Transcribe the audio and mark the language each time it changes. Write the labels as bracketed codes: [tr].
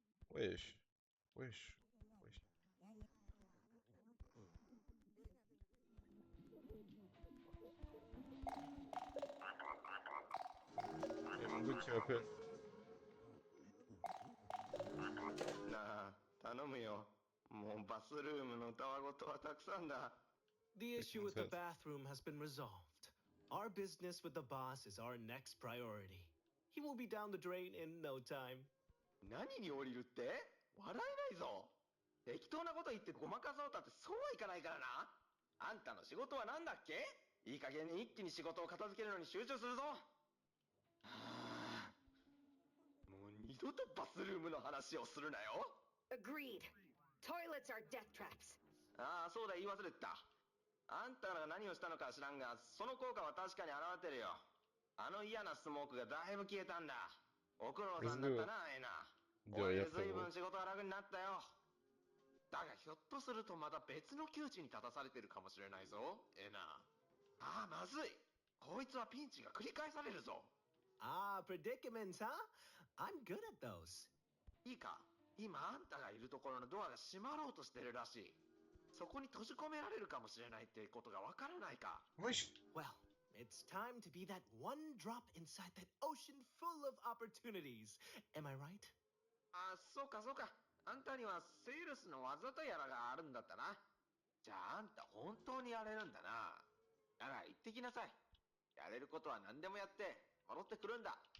[fr] Wesh. Wesh. Wesh. Y'a mon gars qui m'appelle. [ja] なあ、頼むよ。もうバスルームのたわごとはたくさんだ。 [en] The issue with the bathroom has been resolved. Our business with the boss is our next priority. He will be down the drain in no time. [ja] 何に降りるって笑えないぞ。適当なこと言ってごまかそうたってそうはいかないからな。あんたの仕事は何だっけ？いい加減に一気に仕事を片付けるのに集中するぞ。はあ、もう二度とバスルームの話をするなよ。 [en] Agreed. Toilets are death traps. [ja] ああ、そうだ、言い忘れてた。あんたが何をしたのか知らんが、その効果は確かに現れてるよ。あの嫌なスモークがだいぶ消えたんだ。ご苦労さんだったな、エナ。お前で随分仕事が楽になったよ。だがひょっとするとまた別の窮地に立たされてるかもしれないぞ、エナ。ああ、まずい。こいつはピンチが繰り返されるぞ。 [en] Ah, predicaments, huh? I'm good at those. [ja] いいか、今あんたがいるところのドアが閉まろうとしてるらしい。そこに閉じ込められるかもしれないってことがわからないか。 [en] Well, it's time to be that one drop inside that ocean full of opportunities. Am I right? [ja] あ、そうかそうか。あんたにはセールスの技とやらがあるんだったな。じゃああんた本当にやれるんだな。だが行ってきなさい。やれることは何でもやって戻ってくるんだ。